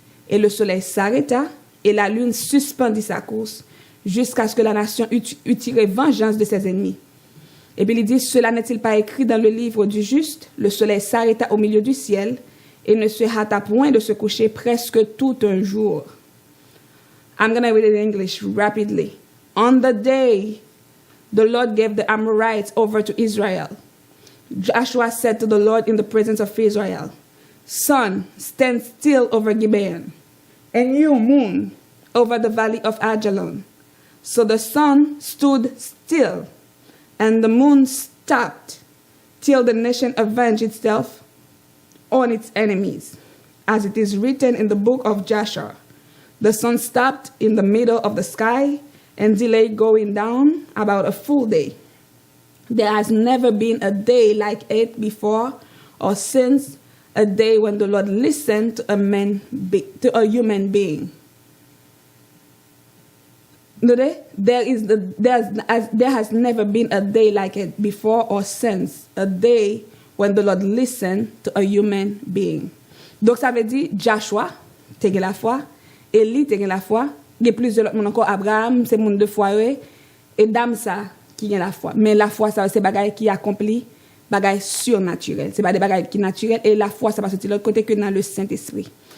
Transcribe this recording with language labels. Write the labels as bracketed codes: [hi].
[fr] Et le soleil s'arrêta, et la lune suspendit sa course, jusqu'à ce que la nation eût tiré vengeance de ses ennemis. Et puis il dit, cela n'est-il pas écrit dans le livre du juste? Le soleil s'arrêta au milieu du ciel, et ne se hâta point de se coucher presque tout un jour. [en] I'm going to read it in English rapidly. On the day the Lord gave the Amorites over to Israel, Joshua said to the Lord in the presence of Israel, sun, stand still over Gibeon, and you, moon, over the valley of Ajalon. So the sun stood still, and the moon stopped, till the nation avenged itself on its enemies. As it is written in the book of Joshua, the sun stopped in the middle of the sky and delayed going down about a full day. There has never been a day like it before or since, a day when the Lord listened to a human being. There has never been a day like it before or since, a day when the Lord listened to a human being. [fr] Donc ça veut dire Joshua, t'es la foi, Élie, t'es la foi, il y a plusieurs autres encore, Abraham, c'est monde de foi, et dame ça qui a la foi. Mais la foi, ça c'est bagaille qui accomplit, bagaille surnaturel. C'est pas des bagailles qui naturelles, et la foi, ça va sortir de l'autre côté que dans le Saint-Esprit.